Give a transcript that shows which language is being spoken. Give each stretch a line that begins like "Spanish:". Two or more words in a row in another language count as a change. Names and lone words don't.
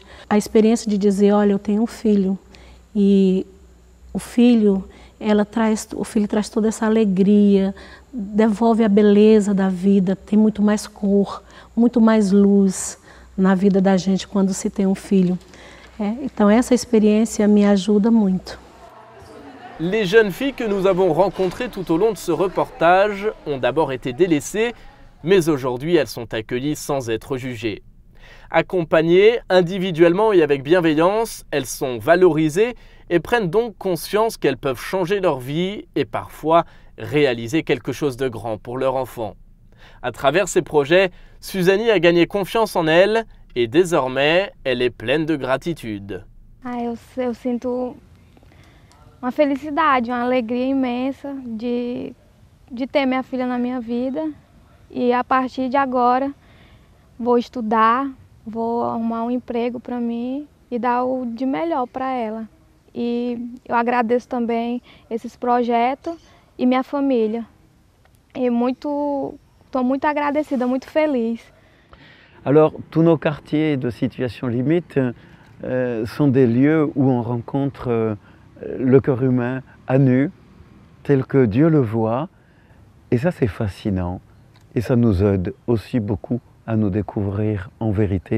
Portuguese: A experiência de dizer, olha, eu tenho um filho e o filho traz toda essa alegria, devolve a beleza da vida, tem muito mais cor, muito mais luz na vida da gente quando se tem um filho. Então essa expérience me ajuda muito.
French: Les jeunes filles que nous avons rencontrées tout au long de ce reportage ont d'abord été délaissées, mais aujourd'hui elles sont accueillies sans être jugées. Accompagnées individuellement et avec bienveillance, elles sont valorisées et prennent donc conscience qu'elles peuvent changer leur vie et parfois réaliser quelque chose de grand pour leur enfant. À travers ces projets, Suzani a gagné confiance en elle et désormais, elle est pleine de gratitude.
Portuguese: Eu sinto uma felicidade, uma alegria imensa de ter minha filha na minha vida. E a partir de agora, vou estudar, vou arrumar um emprego para mim e dar o de melhor para ela. E eu agradeço também esses projetos e minha família. E estou muito agradecida, muito feliz.
French: Alors, tous nos quartiers de situation limite sont des lieux où on rencontre le cœur humain à nu, tel que Dieu le voit. Et ça, c'est fascinant. Et ça nous aide aussi beaucoup à nous découvrir en vérité.